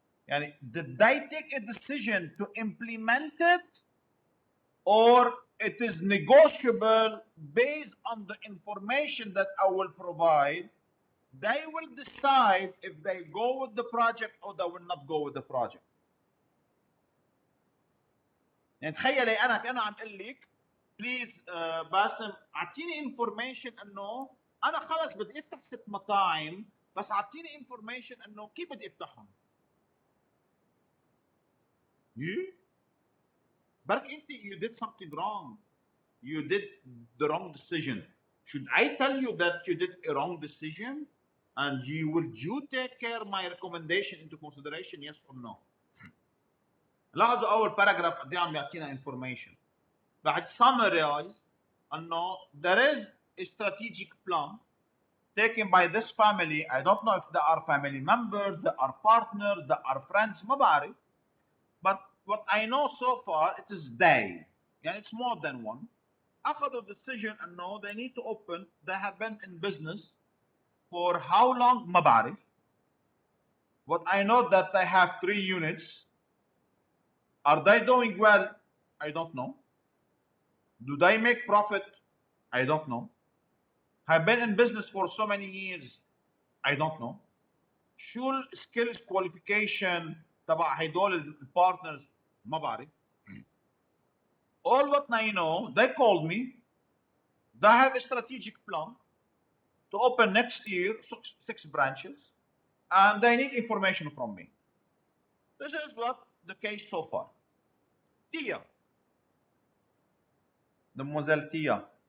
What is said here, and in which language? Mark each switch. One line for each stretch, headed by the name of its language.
Arabic: يعني
English: did they take a decision to implement it, or it is negotiable based on the information that I will provide? They will decide if they go with the project or they will not go with the project.
Arabic: يعني تخيلي انا كأنه عم اقول لك بليز باسم اعطيني انفورميشن انه انا خلص بدي افتح 6 مطاعم، بس اعطيني انفورميشن انه كيف بدي افتحهم. برك انت
English: you did something wrong. You did the wrong decision. Should I tell you that you did a wrong decision? And would you take care my recommendation into consideration, yes or no?
Arabic: لاحظوا اول باراجراف قد ايه عم يعطينا
English: information.
Arabic: بعد
English: summarize
Arabic: انه
English: there is a strategic plan taken by this family. I don't know if they are family members, they are partners, they are friends,
Arabic: ما بعرف.
English: But what I know so far, it is they.
Arabic: يعني
English: it's more than one.
Arabic: أخذوا
English: decision
Arabic: إنه
English: they need to open. They have been in business for how long
Arabic: ما بعرف.
English: What I know that they have 3 units. Are they doing well? I don't know. Do they make profit? I don't know. Have been in business for so many years? I don't know.
Arabic: شو
English: skills qualification
Arabic: تبع هدول البارتنرز ما بعرف.
English: All what I know, they called me. They have a strategic plan to open next year 6 branches, and they need information from me. This is what the case so far. Tia, Mademoiselle Tia.